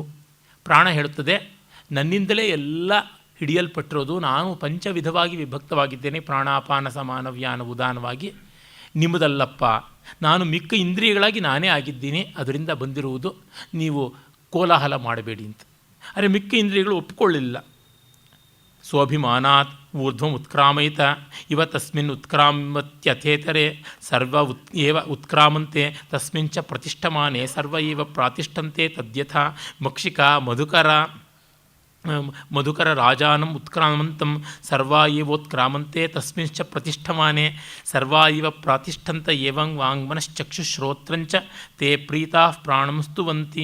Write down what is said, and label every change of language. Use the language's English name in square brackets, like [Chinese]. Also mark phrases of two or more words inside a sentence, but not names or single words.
[Kannada] ಪ್ರಾಣ ಹೇಳುತ್ತದೆ, ನನ್ನಿಂದಲೇ ಎಲ್ಲ ಹಿಡಿಯಲ್ಪಟ್ಟಿರೋದು, ನಾನು ಪಂಚವಿಧವಾಗಿ ವಿಭಕ್ತವಾಗಿದ್ದೇನೆ, ಪ್ರಾಣಾಪಾನ ಸಮಾನ ವ್ಯಾನ ಉದಾನವಾಗಿ. ನಿಮ್ಮದಲ್ಲಪ್ಪ, ನಾನು ಮಿಕ್ಕ ಇಂದ್ರಿಯಗಳಾಗಿ ನಾನೇ ಆಗಿದ್ದೀನಿ, ಅದರಿಂದ ಬಂದಿರುವುದು, ನೀವು ಕೋಲಾಹಲ ಮಾಡಬೇಡಿ ಅಂತ. ಆದರೆ ಮಿಕ್ಕ ಇಂದ್ರಿಯಗಳು ಒಪ್ಪಿಕೊಳ್ಳಿಲ್ಲ. [Sanskrit] ಸ್ವಾಭಿಮಾನಾತ್ ಊರ್ಧ್ವಂ ಉತ್ಕ್ರಾಮಯಿತ ಇವ ತಸ್ಮಿನ್ ಉತ್ಕ್ರಾಮತ್ಯಥೇತರೆ ಸರ್ವ ಏವ ಉತ್ಕ್ರಾಮಂತೆ ತಸ್ಮಿಂಚ ಪ್ರತಿಷ್ಠಮಾನೆ ಸರ್ವ ಏವ ಪ್ರಾತಿಷ್ಠಂತೆ ತದ್ಯಥಾ ಮಕ್ಷಿಕ ಮಧುಕರ ರಾಜಾನಂ ಉತ್ಕ್ರಾಮಂತಂ ಸರ್ವಾ ಏವೋತ್ಕ್ರಾಮಂತೆ ತಸ್ಮಿಂಚ ಪ್ರತಿಷ್ಠಮಾನೆ ಸರ್ವಾ ಇವ ಪ್ರಾತಿಷ್ಠಂತ ಏವಂ ವಾಂಗ್ಮನಶ್ಚಕ್ಷುಶ್ರೋತ್ರಂಚ ತೇ ಪ್ರೀತಾ ಪ್ರಾಣಂ ಸ್ತುವಂತಿ.